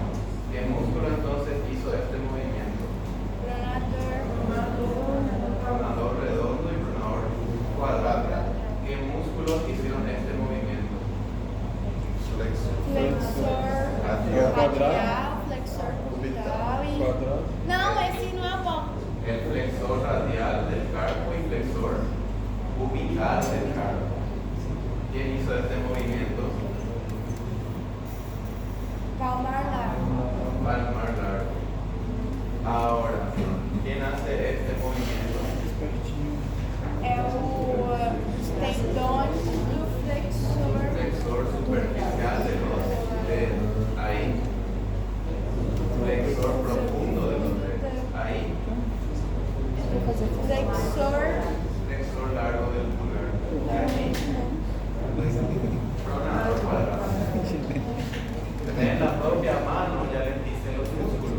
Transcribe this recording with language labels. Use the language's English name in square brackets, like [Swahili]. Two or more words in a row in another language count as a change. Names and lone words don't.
[Spanish] ¿Qué músculo entonces hizo este movimiento? Pronador redondo y pronador cuadrado. ¿Qué músculos hicieron este movimiento? Flexor radial, flexor cubital e... [Portuguese] Não, esse não é bom. [Spanish] El flexor radial del carpo y flexor cubital del carpo. ¿Quién hizo este movimiento? Palmar largo. Palmar largo. Ahora, ¿quién hace este movimiento? [Portuguese] É o tendão do flexor. [Spanish] Flexor superficial de los dedos. Ahí. Flexor profundo de los dedos. Ahí. Flexor largo del pulgar. Ahí. Pronador cuadrado. En la propia mano ya les dice los músculos.